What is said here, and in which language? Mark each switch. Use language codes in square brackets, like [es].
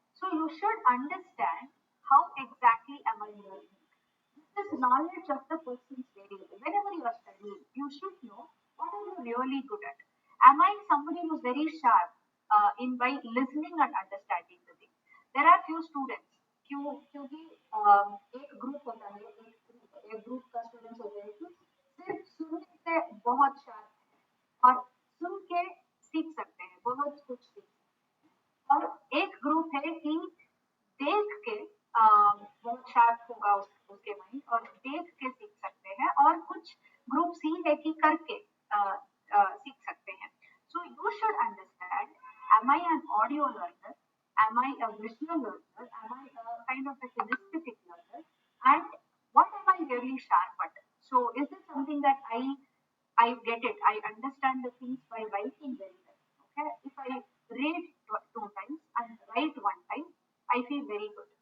[en] So you should understand how exactly am I learning. This is knowledge of the person's variable. Whenever you are studying, you should know what are you really good at. Am I somebody who's very sharp in by listening and understanding the thing? There are few students [hi] क्योंकि एक group होता है, एक group का students होते हैं कि सिर्फ सुनने से बहुत शार्प है और सुन के सीख सकते हैं, बहुत कुछ सीख सकते हैं. और एक ग्रुप है कि देख के बहुत शार्प होगा उसके माइंड, और देख के सीख सकते हैं. और कुछ ग्रुप सी है कि करके सीख सकते हैं. [en] So you should understand, am I an audio learner? Am I a visual learner? Am I a kind of a kinesthetic learner? And what am I really sharp at? So is this something that I get it? I understand the things by writing very well. Okay, if I read 2 times and write 1 time, I feel very good.